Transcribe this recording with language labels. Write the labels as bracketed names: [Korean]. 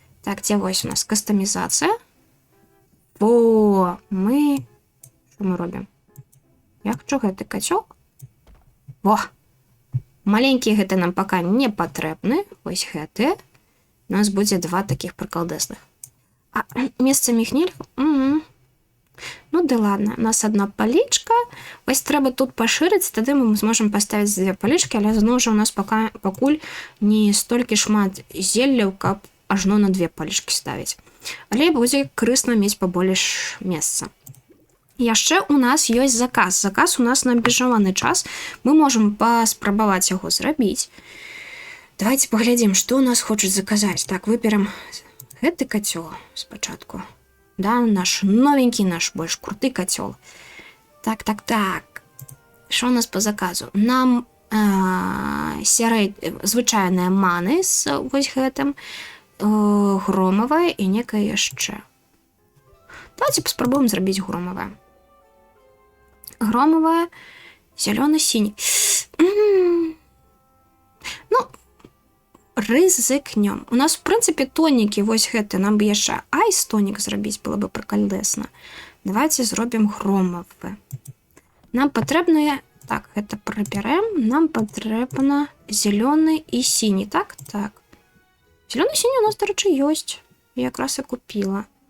[Belarusian] Так, дзе вось у нас кастамізацыя. Што мы робім? Я хачу гэты кацёл. Маленькія гэты нам пака не патрэбны. Вось гэты. У нас будзе два такіх прыкалдэсных. А месцамі іх нельга? [Russian] Ну да ладно, у нас одна палічка. [Belarusian] Вось трэба тут пашырыць, тады мы зможам паставіць дзве палічкі, але зноў жа у нас пакуль не столькі шмат зелляў, каб ажно на две палічкі ставіць. Але будзе карысна мець пабольш месца. Яшчэ у нас ёсць заказ. Заказ у нас на абмежаваны час. Мы можам паспрабаваць яго зрабіць. Давайте паглядзім, што у нас хочуць заказаць. Так, выберем гэты кацёл спачатку. Да, наш новенький, наш больш круты кацёл. Так. Што у нас по заказу? Нам звычайныя маны з вось гэтым, громавая і некае яшчэ. Давайте паспрабуем зрабіць громавае. Громавая, зялёны-сіні. Ну, рызыкнём. У нас, в прынцыпе, тонікі вось гэты. Нам бы яшчэ айс-тонік зрабіць было бы прыкольдэсна. Давайте зробім громавы. Нам патрэбныя... Так, гэта прыбярэм. Нам патрэбна зялёны і сіні. Так. Зялёны-сіні у нас, дарэчы, ёсць. Я якраз і купіла.